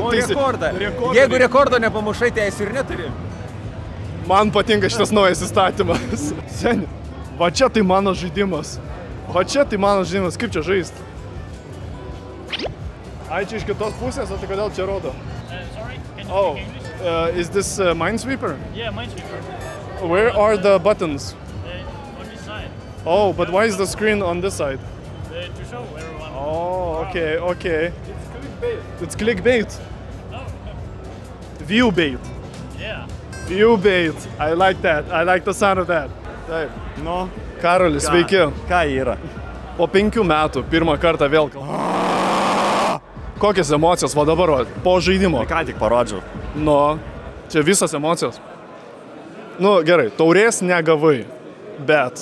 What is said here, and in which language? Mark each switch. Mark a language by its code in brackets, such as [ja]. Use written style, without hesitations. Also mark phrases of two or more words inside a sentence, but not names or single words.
[lt] Rekordą. Jeigu rekordo nepamušai, teisų ir neturi. Man patinka šitas naujas įstatymas. Seni, va čia tai mano žaidimas. Kaip čia žaisti? Ai, čia iš kitos pusės, o tai kodėl čia rodo? [en] Sorry, is this Minesweeper? Yeah, Minesweeper. Where are the buttons? On this side. Oh, but why is the screen on this side? To show everyone. Oh, okay. It's clickbait. No. View bait. Yeah. View bait. I like that. I like the sound of that. [lt] Taip. Karolis, sveiki. Ką yra? Po 5 metų pirmą kartą vėl. Kokias emocijos va dabar, po žaidimo? Ką tik parodžiau. Čia visas emocijos. Gerai, taurės negavai, bet...